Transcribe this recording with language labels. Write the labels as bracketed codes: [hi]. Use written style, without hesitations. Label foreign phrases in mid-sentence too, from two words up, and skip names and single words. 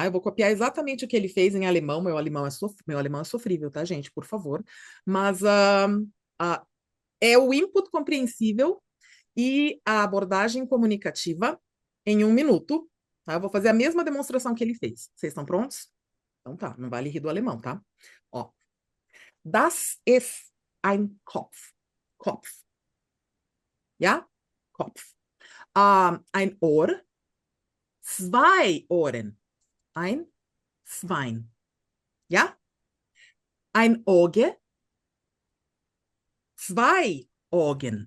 [pt] Eu vou copiar exatamente o que ele fez em alemão. Meu alemão é sofrível, tá, gente? Por favor. Mas é o input compreensível e a abordagem comunicativa em 1 minuto. Tá? Eu vou fazer a mesma demonstração que ele fez. Vocês estão prontos? Então tá, não vale rir do alemão, tá? Ó. [de] Das ist ein Kopf. Kopf. Ja? Kopf. Ein Ohr, 2 Ohren, ein Schwein. Ja? Ein Auge, 2 Augen.